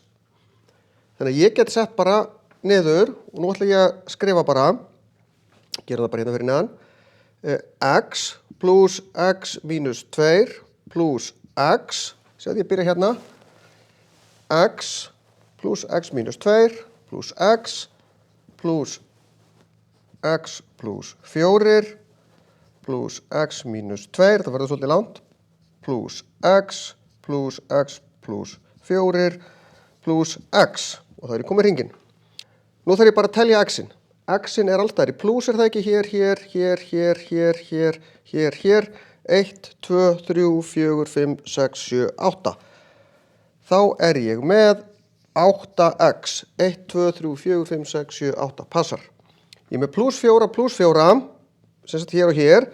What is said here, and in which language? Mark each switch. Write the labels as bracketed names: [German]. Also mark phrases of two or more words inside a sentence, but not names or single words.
[Icelandic] Þannig að ég get sett bara niður, og nú ætla ég að skrifa bara, gera það bara hérna fyrir neðan, x plus x mínus 2 plus x, sjáðu ég byrja hérna, x plus x mínus 2 plus x plus 4 plus x mínus 2, það verður svolítið langt, plus x plus 4 plus x, og það er komið hringinn. Nú þarf ég bara að telja x-in. X-in er alltaf í plus, er það ekki? Hér. 1, 2, 3, 4, 5, 6, 7, 8. Þá er ég með 8x. 1, 2, 3, 4, 5, 6, 7, 8. Passar. Ég er með plus 4, sem sagt hér og hér.